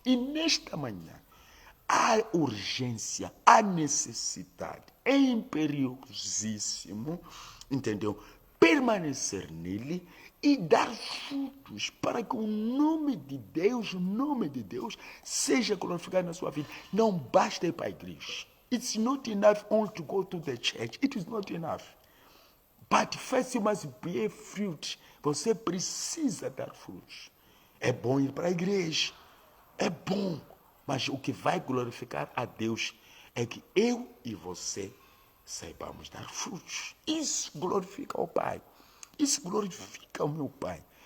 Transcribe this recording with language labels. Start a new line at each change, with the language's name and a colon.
Portuguese: E nesta manhã, há urgência, há necessidade, é imperiosíssimo, entendeu? Permanecer nele e dar frutos para que o nome de Deus, seja glorificado na sua vida. Não basta ir para a igreja.
English: It's not enough only to go to the church. It is not enough. But first you must bear fruit.
Portuguese: Você precisa dar frutos. É bom ir para a igreja. É bom. Mas o que vai glorificar a Deus é que eu e você saibamos dar frutos. Isso glorifica o Pai. Isso glorifica o meu Pai.